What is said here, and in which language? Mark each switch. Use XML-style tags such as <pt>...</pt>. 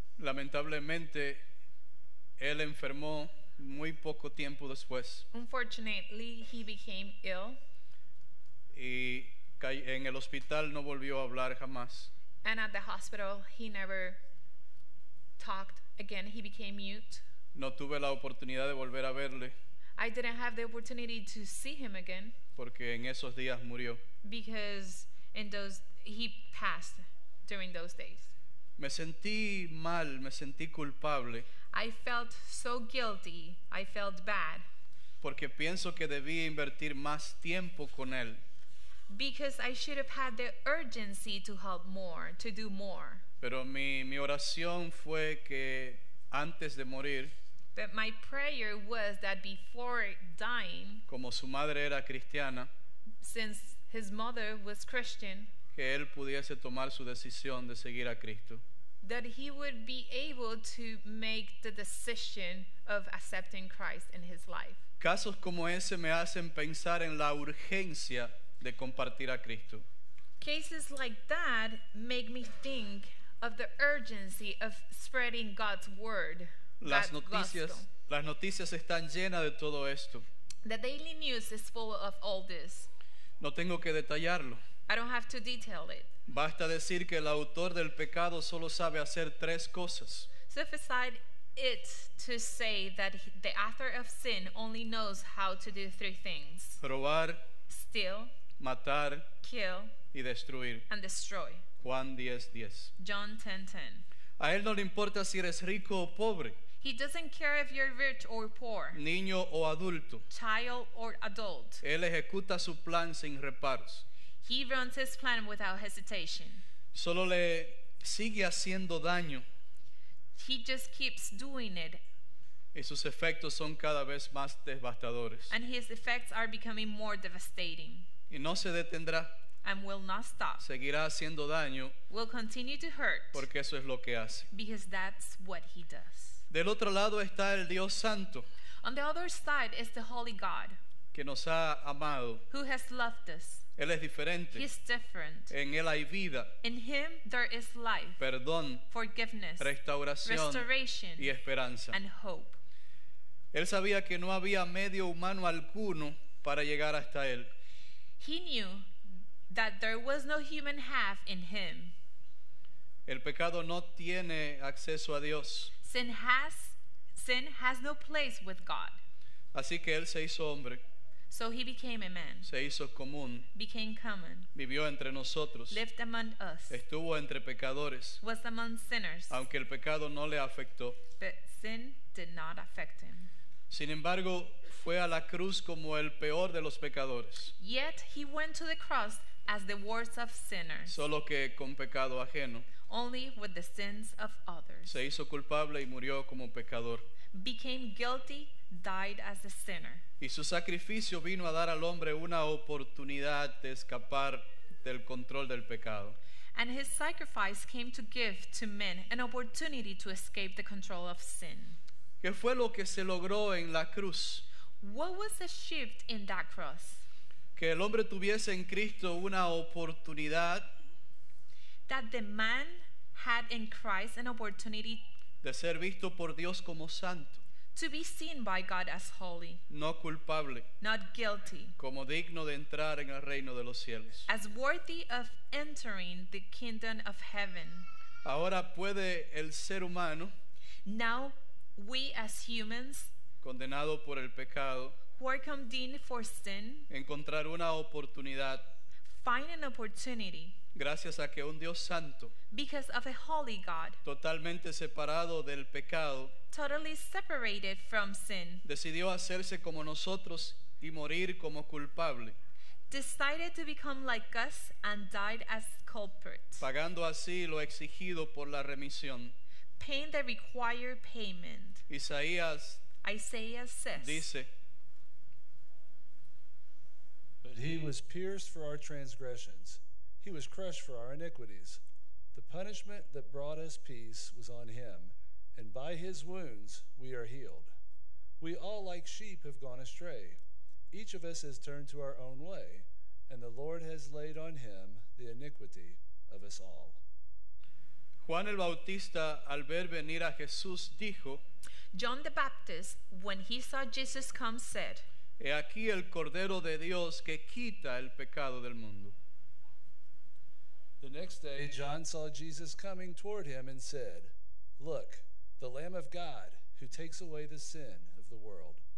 <es>Lamentablemente, él enfermó muy poco tiempo después</es> <en>Unfortunately, he became ill,</en> <es>y en el hospital no volvió a hablar jamás.</es> <en>and at the hospital he never talked again. He became mute.</en> <es>No tuve la oportunidad de volver a verle</es> <en>I didn't have the opportunity to see him again</en> <es>porque en esos días murió.</es> <en>because he passed during those days.</en> <es>Me sentí mal, me sentí culpable</es> <en>I felt so guilty. I felt bad</en> <es>porque pienso que debía invertir más tiempo con él.</es> <en>because I should have had the urgency to help more, to do more.</en> <es>Pero mi oración fue que antes de morir,</es> <en>But my prayer was that before dying,</en> <es>como su madre era cristiana,</es> <en>since his mother was Christian,</en> <es>que él pudiese tomar su decisión de seguir a Cristo.</es> <en>that he would be able to make the decision of accepting Christ in his life.</en> <es>Casos como ese me hacen pensar en la urgencia de compartir a Cristo.</es> <en>Cases like that make me think of the urgency of spreading God's word.</en> <es>Las</es> <en>God's</en> <es>noticias están llenas de todo esto.</es> <en>The daily news is full of all this.</en> <es>No tengo que detallarlo.</es> <en>I don't have to detail it.</en> <es>Basta decir que el autor del pecado solo sabe hacer 3 cosas:</es> <en>Sufficient it to say that the author of sin only knows how to do 3 things:</en> <es>robar,</es> <en>steal,</en> <es>matar</es> <en>kill,</en> <es>y destruir.</es> <en>and destroy.</en> <es>Juan 10:10.</es> <en>John 10:10.</en> <es>A él no le importa si eres rico o pobre,</es> <en>He doesn't care if you're rich or poor,</en> <es>niño o adulto.</es> <en>child or adult.</en> <es>Él ejecuta su plan sin reparos.</es> <en>He runs his plan without hesitation.</en> <es>Solo le sigue haciendo daño</es> <en>He just keeps doing it,</en> <es>y sus efectos son cada vez más devastadores.</es> <en>and his effects are becoming more devastating</en> <es>Y no se detendrá,</es> <en>and will not stop.</en> <es>seguirá haciendo daño</es> <en>Will continue to hurt</en> <es>porque eso es lo que hace.</es> <en>because that's what he does.</en> <es>Del otro lado está el Dios Santo,</es> <en>On the other side is the Holy God</en> <es>que nos ha amado.</es> <en>who has loved us.</en> <es>Él es diferente.</es> <en>He's different.</en> <es>En Él hay vida,</es> <en>In him there is life,</en> <es>perdón,</es> <en>forgiveness,</en> <es>restauración</es> <en>restoration,</en> <es>y esperanza.</es> <en>and hope.</en> <es>Él sabía que no había medio humano alguno para llegar hasta él.</es> <en>He knew that there was no human half in him.</en> <es>El pecado no tiene acceso a Dios.</es> <en>Sin has no place with God.</en> <es>Así que él se hizo hombre,</es> <en>So he became a man,</en> <es>se hizo común,</es> <en>became common,</en> <es>vivió entre nosotros,</es> <en>lived among us,</en> <es>estuvo entre pecadores,</es> <en>was among sinners,</en> <es>aunque el pecado no le afectó.</es> <en>but sin did not affect him.</en> <es>Sin embargo, fue a la cruz como el peor de los pecadores,</es> <en>Yet he went to the cross as the worst of sinners,</en> <es>solo que con pecado ajeno.</es> <en>only with the sins of others.</en> <es>Se hizo culpable y murió como pecador.</es> <en>Became guilty, died as a sinner.</en> <es>Y su sacrificio vino a dar al hombre una oportunidad de escapar del control del pecado.</es> <en>And his sacrifice came to give to men an opportunity to escape the control of sin.</en> <es>¿Qué fue lo que se logró en la cruz?</es> <en>What was the shift in that cross?</en> <es>Que el hombre tuviese en Cristo una oportunidad</es> <en>That the man had in Christ an opportunity</en> <es>de ser visto por Dios como santo,</es> <en>to be seen by God as holy,</en> <es>no culpable,</es> <en>not guilty,</en> <es>como digno de entrar en el reino de los cielos.</es> <en>as worthy of entering the kingdom of heaven.</en> <es>Ahora puede el ser humano,</es> <en>Now, we as humans</en> <es>condenado por el pecado,</es> <en>who are condemned for sin</en> <es>encontrar una oportunidad</es> <en>find an opportunity</en> <es>gracias a que un Dios santo,</es> <en>because of a holy God,</en> <es>totalmente separado del pecado,</es> <en>totally separated from sin,</en> <es>decidió hacerse como nosotros y morir como culpable,</es> <en>decided to become like us and died as culprit,</en> <es>pagando así lo exigido por la remisión.</es> <en>paying the required payment.</en> <es>Isaías</es> <en>Isaiah says,</en> <es>dice,</es> <en>But he was pierced for our transgressions, he was crushed for our iniquities. The punishment that brought us peace was on him, and by his wounds we are healed. We all like sheep have gone astray. Each of us has turned to our own way, and the Lord has laid on him the iniquity of us all.</en> <es>Juan el Bautista, al ver venir a Jesús, dijo,</es> <en>John the Baptist, when he saw Jesus come, said,</en> <es>He aquí el Cordero de Dios que quita el pecado del mundo.</es> <en>The next day, John saw Jesus coming toward him and said, Look, the Lamb of God who takes away the sin of the world.</en>